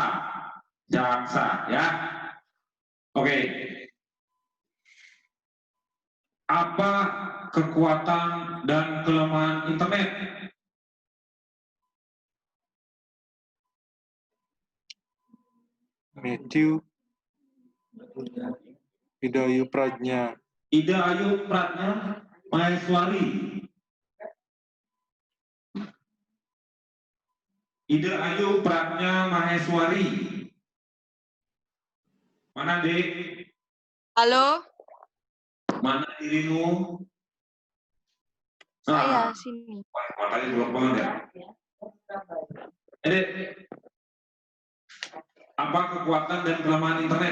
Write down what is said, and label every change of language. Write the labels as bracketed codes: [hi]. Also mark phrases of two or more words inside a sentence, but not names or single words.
[id] Jaksa, ya. Oke. Apa kekuatan dan kelemahan internet? Matthew Ida Ayu Pradnya. Ida Ayu Pradnya Maheswari. Ida Ayu Pradnya Maheswari. Mana, Dek? Halo? Mana dirimu? Saya sini. Matanya belum banget ya? Dek, apa kekuatan dan kelemahan internet?